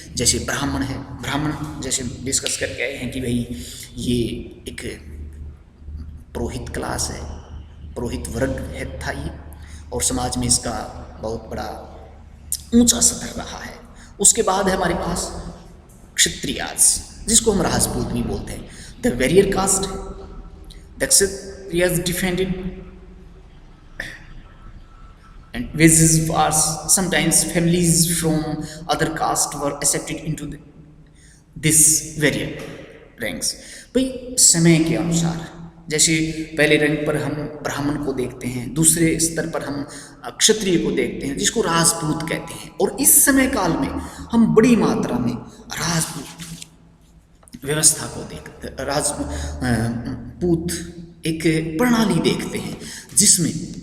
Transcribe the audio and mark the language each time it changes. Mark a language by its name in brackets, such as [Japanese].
[Hindi] जैसे ब्राह्मण है, ब्राह्मण जैसे डिस्कस करके आए हैं कि भाई ये एक पुरोहित क्लास है, पुरोहित वर्ग है था ये, और समाज में इसका बहुत बड़ा ऊंचा स्तर रहा है। उसके बाद है हमारे पास क्षत्रियाज, जिसको हम राजपूत भी बोलते हैं, [English] The warrior caste. The Kshatriyas defended and wages wars. Sometimes families from other caste were accepted into this variant ranks. [Hindi] भाई समय के अनुसार जैसे पहले रैंक पर हम ब्राह्मण को देखते हैं, दूसरे स्तर पर हम क्षत्रिय को देखते हैं जिसको राजपूत कहते हैं, और इस समय काल में हम बड़ी मात्रा में राजपूत व्यवस्था को देखते, राजपूत एक प्रणाली देखते हैं जिसमें